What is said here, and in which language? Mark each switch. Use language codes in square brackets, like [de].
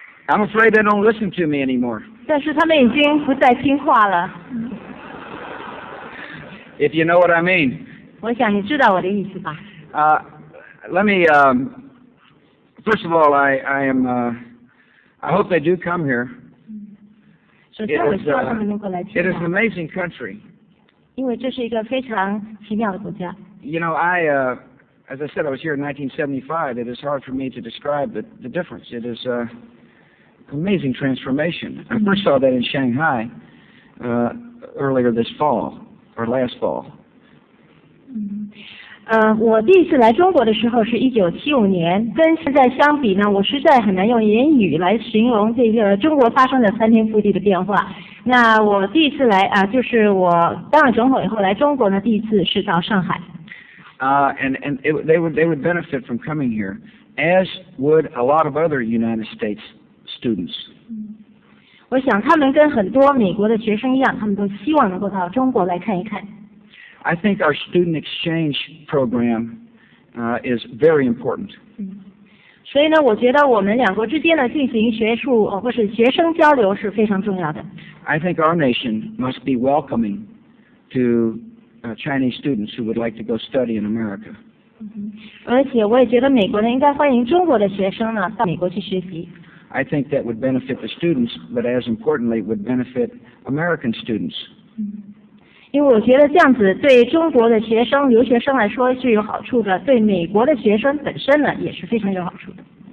[en] I'm afraid they don't listen to me anymore. [zh] 但是他们已经不再听话了。 [en] If you know what I mean. [zh] 我想你知道我的意思吧？ [en] Let me. First of all, I hope they do come here. [zh] 首先，我希望他们能够来 [en] It [zh] 听 [en] is an [zh] 到， [en] amazing country. [zh] 因为这是一个非常奇妙的国家。 [en] You know, as I said, I was here in 1975. It is hard for me to describe the difference. It is amazing transformation. I first saw that in Shanghai earlier this fall, or last fall. [zh] 我第一次来中国的时候是1975年，跟现在相比呢，我实在很难用言语来形容这个中国发生的翻天覆地的变化。那我第一次来就是我当了总统以后来中国呢，第一次是到上海。 [en] They would benefit from coming here, as would a lot of other United States students. [zh] 我想他们跟很多美国的学生一样，他们都希望能够到中国来看一看。 [en] I think our student exchange program is very important. [zh] 所以呢，我觉得我们两国之间呢进行学术或是学生交流是非常重要的。 [en] I think our nation must be welcoming to Chinese students who would like to go study in America. [zh] 而且我也觉得美国呢应该欢迎中国的学生呢到美国去学习。 [en] I think that would benefit the students, but as importantly, would benefit American students. [zh] 因为我觉得这样子对中国的学生、留学生来说是有好处的，对美国的学生本身呢也是非常有好处的。